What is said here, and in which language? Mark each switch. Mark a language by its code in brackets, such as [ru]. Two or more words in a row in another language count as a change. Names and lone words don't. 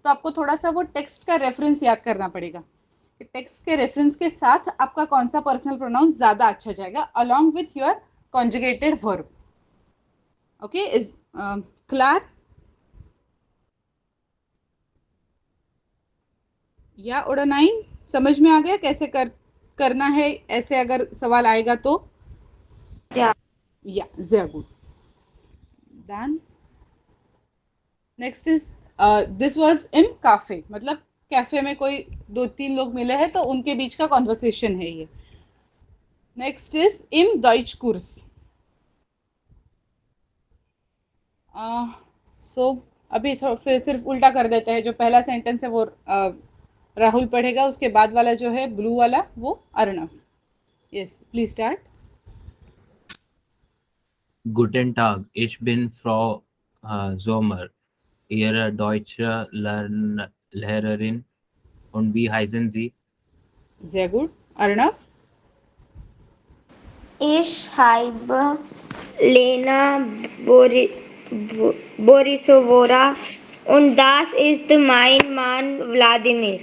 [hi] तो आपको थोड़ा सा वो टेक्स्ट का रेफरेंस याद करना पड़ेगा कि टेक्स्ट के रेफरेंस के साथ आपका कौन सा पर्सनल प्रोनाउन ज्यादा अच्छा जाएगा [en] along with your conjugated verb. okay, is clear? [hi] या ओडा 9 समझ में आ गया कैसे करना है ऐसे अगर सवाल आएगा तो? [de] या sehr gut. [en] Then next is this was in cafe, [hi] मतलब कैफे में कोई 2-3 लोग मिले हैं तो उनके बीच का कॉन्वर्सेशन है ये। [en] next is [de] im Deutschkurs। [hi] सो अभी फिर सिर्फ उल्टा कर देते हैं। जो पहला सेंटेंस है वो राहुल पढ़ेगा, उसके बाद वाला जो है ब्लू वाला वो अर्णव। [en] yes please start. [de] Guten Tag, ich bin Frau Sommer, Ihre deutsche Lehrerin. Und wie heißen Sie? Sehr gut. Arnav? Ich heiße Lena Borisovora und das ist mein Mann Wladimir.